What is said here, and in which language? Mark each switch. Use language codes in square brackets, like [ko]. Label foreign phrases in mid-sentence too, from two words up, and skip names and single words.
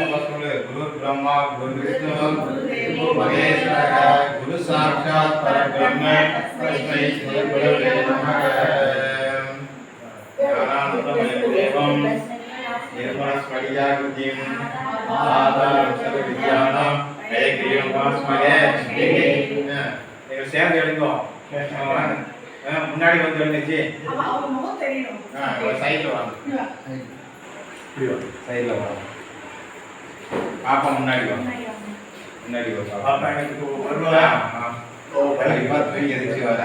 [sa] गुरु ब्रह्मा गुरु विष्णु गुरु महेश्वर गुरु साक्षात् परब्रह्म तस्मै श्री गुरवे नमः। ज्ञानानन्दमयं देवं निर्मलस्फटिकाकृतिम् आधारं सर्वविद्यानां हयग्रीवमुपास्महे। [ta] நீங்க சேர்ந்து எழுதுங்க, முன்னாடி வந்து எழுதுங்க. சைடுல வாங்க, சைடுல வாங்க. பாப்பா முன்னாடி வாங்க, முன்னாடி வாங்க. பாப்பா எனக்கு வருவா. ஓ பரிவா தூங்கி எந்திரிச்சு வர.